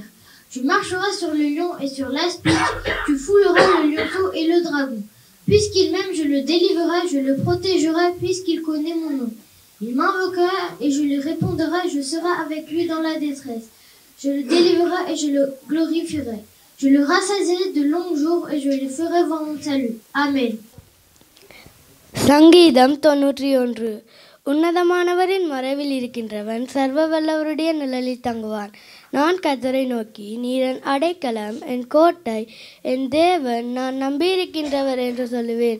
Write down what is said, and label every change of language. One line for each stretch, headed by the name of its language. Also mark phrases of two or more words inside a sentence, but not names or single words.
French: Tu marcheras sur le lion et sur l'aspic, tu fouleras le lionceau et le dragon. Puisqu'il m'aime, je le délivrerai, je le protégerai, puisqu'il connaît mon nom. Il m'invoquera et je lui répondrai, je serai avec lui dans la détresse. Je le délivrerai et je le glorifierai. Je le rassasierai de longs jours et je lui ferai voir mon salut. Amen.
Tamil: சங்கீதம் 91. உன்னதமானவரின் மறைவில் இருக்கின்றவன் சர்வ வல்லவருடைய நிழலில் தங்குவான். நான் கர்த்தரை நோக்கி, நீர் என் அடைக்கலம், என் கோட்டை, என் தேவன், நான் நம்பியிருக்கின்றவர் என்று சொல்லுவேன்.